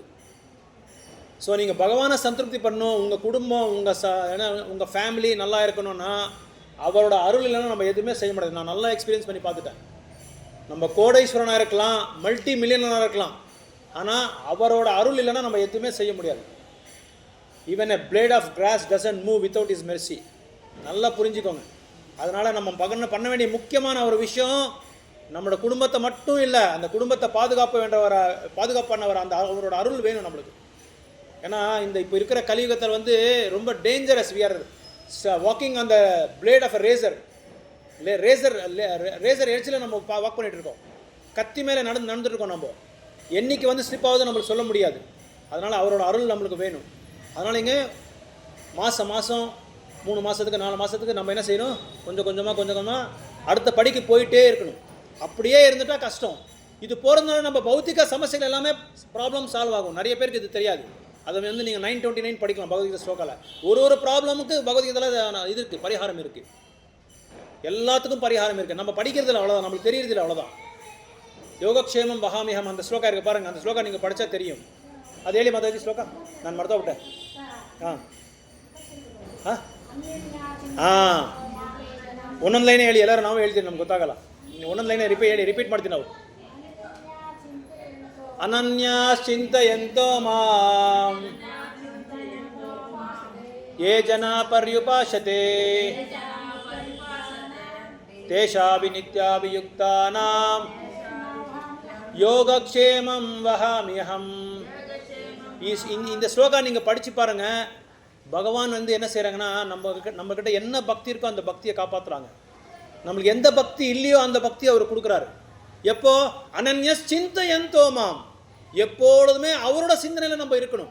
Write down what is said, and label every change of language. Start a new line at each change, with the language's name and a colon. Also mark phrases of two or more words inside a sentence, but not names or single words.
Tamil: ஸோ நீங்கள் பகவானை சந்திருப்தி பண்ணணும், உங்கள் குடும்பம் உங்கள் ஃபேமிலி நல்லா இருக்கணும்னா அவரோட அருள் இல்லைன்னா நம்ம எதுவுமே செய்ய முடியாது. நான் நல்லா எக்ஸ்பீரியன்ஸ் பண்ணி பார்த்துட்டேன். நம்ம கோடீஸ்வரனாக இருக்கலாம், மல்டி மில்லியனராக இருக்கலாம், ஆனால் அவரோட அருள் இல்லைன்னா நம்ம எதுவுமே செய்ய முடியாது.
English: Even a blade of grass doesn't move without his mercy.
Tamil: நல்லா புரிஞ்சுக்கோங்க. அதனால் நம்ம பண்ண வேண்டிய முக்கியமான ஒரு விஷயம், நம்மளோட குடும்பத்தை மட்டும் இல்லை, அந்த குடும்பத்தை பாதுகாப்பு பண்ணவர் அந்த அவரோட அருள் வேணும் நம்மளுக்கு. ஏன்னா இப்போ இருக்கிற கலியுகத்தில் வந்து ரொம்ப டேஞ்சரஸ்.
English: We are walking on the blade of a razor edge-il
Tamil: நம்ம வாக் பண்ணிகிட்டு இருக்கோம். கத்தி மேலே நடந்துட்டு இருக்கோம். நம்ம என்னைக்கு வந்து ஸ்லிப் ஆகுது நம்மளுக்கு சொல்ல முடியாது. அதனால் அவரோட அருள் நம்மளுக்கு வேணும். அதனால் இங்கே மாதம் 3 மாதத்துக்கு 4 மாதத்துக்கு நம்ம என்ன செய்யணும், கொஞ்சம் கொஞ்சமாக அடுத்த படிக்கு போயிட்டே இருக்கணும். அப்படியே இருந்துட்டால் கஷ்டம். இது போகிறதுனால நம்ம பௌத்திக சமஸ்யைகள் எல்லாமே
English: problem solve
Tamil: ஆகும். நிறைய பேருக்கு இது தெரியாது. அதை வந்து நீங்கள் 929 படிக்கலாம் பகவத்கீதை ஸ்லோகாவில். ஒரு ப்ராப்ளமுக்கு பகவத்கீதையில் இது இருக்குது, பரிகாரம் இருக்குது. எல்லாத்துக்கும் பரிகாரம் இருக்குது. நம்ம படிக்கிறதுல அவ்வளோதான், நம்மளுக்கு தெரியறதில்ல, அவ்வளோதான்.
Sanskrit: योगक्षेमं वहाम्यहम्
Tamil: அந்த ஸ்லோகா இருக்குது பாருங்கள். அந்த ஸ்லோகா நீங்கள் படித்தா தெரியும். அது
Kannada: ಹೇಳಿ ಮಾತಾಜಿ ಶ್ಲೋಕ, ನಾನು ಮರ್ತಾ ಬಿಟ್ಟೆ. ಒಂದೊಂದು ಲೈನ್ ಹೇಳಿ, ಎಲ್ಲರೂ ನಾವು ಹೇಳ್ತೀವಿ, ನಮ್ಗೆ ಗೊತ್ತಾಗಲ್ಲ. ಒಂದೊಂದು ಲೈನ್ ರಿಪೀಟ್ ಮಾಡ್ತೀವಿ ನಾವು.
Sanskrit: अनन्याश्चिन्तयन्तो मां ये जनाः पर्युपासते तेषां नित्याभियुक्तानां योगक्षेमं वहाम्यहम्.
Tamil: இந்த ஸ்லோகா நீங்கள் படித்து பாருங்கள். பகவான் வந்து என்ன செய்கிறாங்கன்னா, நம்மக்கிட்ட என்ன பக்தி இருக்கோ அந்த பக்தியை காப்பாற்றுறாங்க. நம்மளுக்கு எந்த பக்தி இல்லையோ அந்த பக்தியை அவர் கொடுக்குறாரு. எப்போ
Sanskrit: अनन्याश्चिन्तयन्तो मां,
Tamil: எப்பொழுதுமே அவரோட சிந்தனையில் நம்ம இருக்கணும்.